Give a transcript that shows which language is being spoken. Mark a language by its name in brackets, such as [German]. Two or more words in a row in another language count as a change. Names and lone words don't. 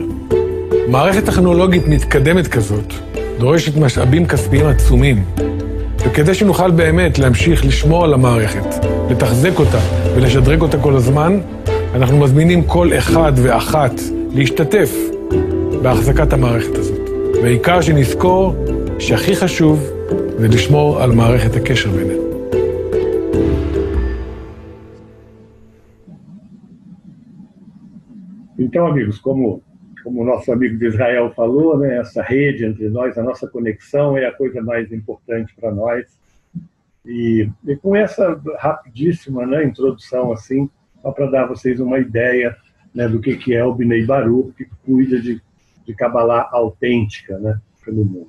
[Hebrew] מערכת טכנולוגית מתקדמת כזאת דורשת משאבים כספיים עצומים, וכדי שנוכל באמת להמשיך לשמור על המערכת, לתחזק אותה ולשדרג אותה כל הזמן, אנחנו מזמינים כל אחד ואחת להשתתף בהחזקת המערכת הזאת. והעיקר שנזכור שהכי חשוב זה לשמור על מערכת הקשר בינינו. [Portuguese] Então, amigos, como o nosso amigo de Israel falou, né, essa rede entre nós, a nossa conexão é a coisa mais importante para nós. E com essa rapidíssima, né, introdução, assim, só para dar a vocês uma ideia, né, do que é o Binei Baru, que cuida de Kabbalah autêntica, né, pelo mundo.